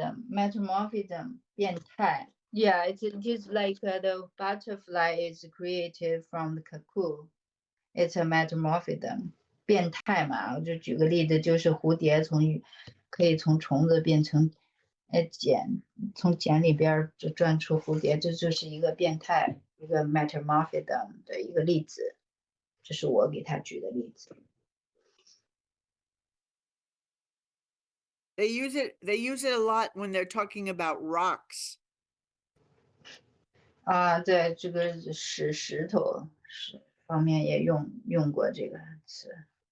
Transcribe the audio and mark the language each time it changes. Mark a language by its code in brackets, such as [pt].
[en] Metamorphism 变态 Yeah, it is like the butterfly is created from the cocoon. [zh] It's a metamorphism 变态嘛，我就举个例子，就是蝴蝶可以从虫子变成茧，从茧里边就钻出蝴蝶，这就是一个变态，一个 metamorphism 的一个例子，这是我给他举的例子。 [en] They use it a lot when they're talking about rocks. [zh] 在这个石头方面也用过这个词。